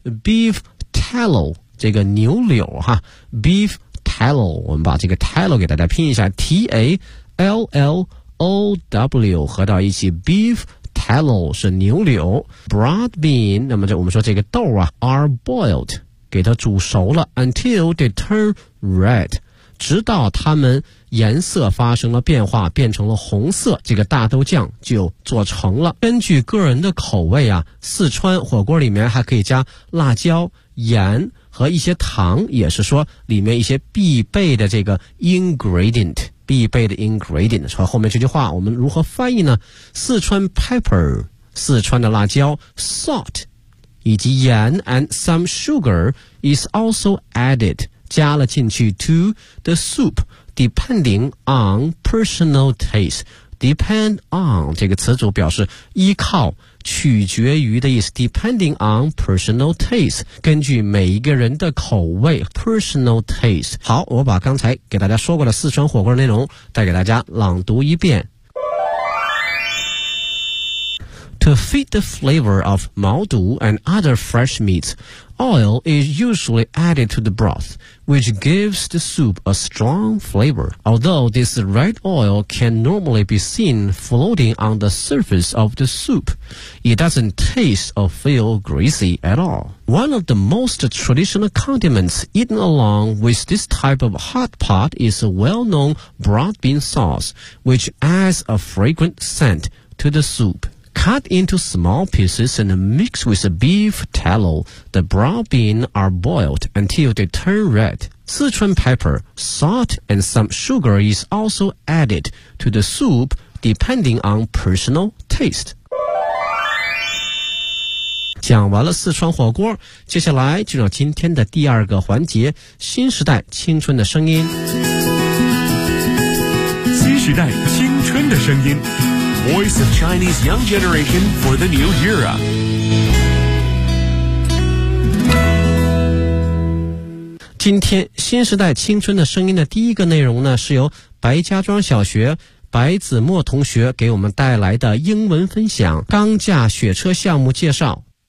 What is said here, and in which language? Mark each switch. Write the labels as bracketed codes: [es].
[en] beef tallow, [zh] 这个牛柳哈 beef tallow, 我们把这个 tallow 给大家拼一下 T-A-L-L-O-W, 合到一起 beef tallow 是牛柳 [en] broad bean, [zh] 那么这我们说这个豆啊 [en] are boiled, [zh] 给它煮熟了 [en] until they turn red, [zh] 直到它们颜色发生了变化，变成了红色，这个大豆酱就做成了。根据个人的口味啊，四川火锅里面还可以加辣椒、盐和一些糖，也是说里面一些必备的这个 ingredient, 必备的 ingredient。说后面这句话我们如何翻译呢？四川 pepper, 四川的辣椒 salt, 以及盐 [en] and some sugar is also added, [zh] 加了进去 [en] to the soup, depending on personal taste, [zh] depend on 这个词组表示依靠取决于的意思， [en] depending on personal taste, [zh] 根据每一个人的口味 personal taste。好，我把刚才给大家说过的四川火锅内容再给大家朗读一遍。 [en] To feed the flavor of 毛肚 and other fresh meats, oil is usually added to the broth, which gives the soup a strong flavor. Although this red oil can normally be seen floating on the surface of the soup, it doesn't taste or feel greasy at all. One of the most traditional condiments eaten along with this type of hot pot is a well-known broad bean sauce, which adds a fragrant scent to the soup. cut into small pieces and mix with a beef tallow. The brown beans are boiled until they turn red. Sichuan pepper, salt, and some sugar is also added to the soup depending on personal taste. [zh] 讲完了四川火锅，接下来进入今天的第二个环节，新时代青春的声音。新时代青春的声音， [en] Voice of Chinese Young Generation for the New Era。 [zh] 今天新时代青春的声音的第一个内容呢，是由白家庄小学白子墨同学给我们带来的英文分享钢架雪车项目介绍。